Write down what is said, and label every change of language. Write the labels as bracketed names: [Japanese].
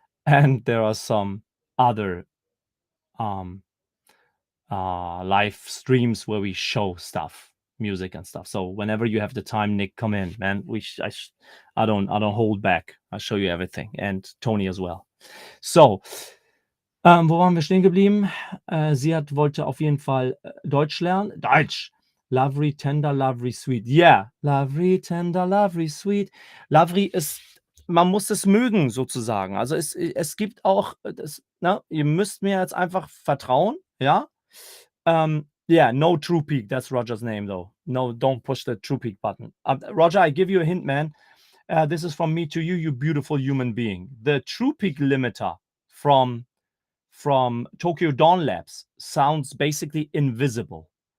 [English] And there are some other live streams where we show stuff, music and stuff. So whenever you have the time, Nick, come in, man. I don't hold back. I'll show you everything, and Tony as well. [German] So, wo waren wir stehen geblieben? Ziad wollte auf jeden Fall Deutsch lernen. Deutsch. [English] Lavry, tender, Lavry, sweet. Yeah. Lavry, tender, Lavry, sweet. [German] Lavry ist, man muss es mögen sozusagen. Also es gibt auch, ihr müsst mir jetzt einfach vertrauen, ja? [English] Yeah, no True Peak. That's Roger's name, though. No, don't push the True Peak button. Roger, I give you a hint, man. This is from me to you, you beautiful human being. The True Peak limiter from Tokyo Dawn Labs sounds basically invisible.